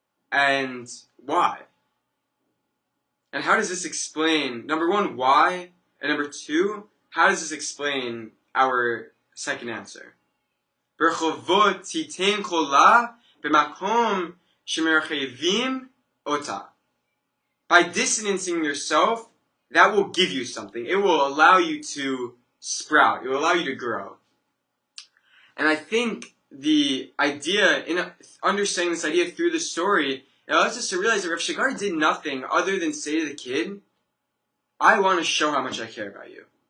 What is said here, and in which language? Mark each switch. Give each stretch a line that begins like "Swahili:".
English: And why? And how does this explain, number one, why? And number two, how does this explain our second answer?
Hebrew: ברחובות תיתן קולה במקום שמרחבים אותה.
English: By distancing yourself, that will give you something. It will allow you to sprout. It will allow you to grow. And I think the idea, in understanding this idea through the story, it allows us to realize that Rav Shagar did nothing other than say to the kid, I want to show how much I care about you.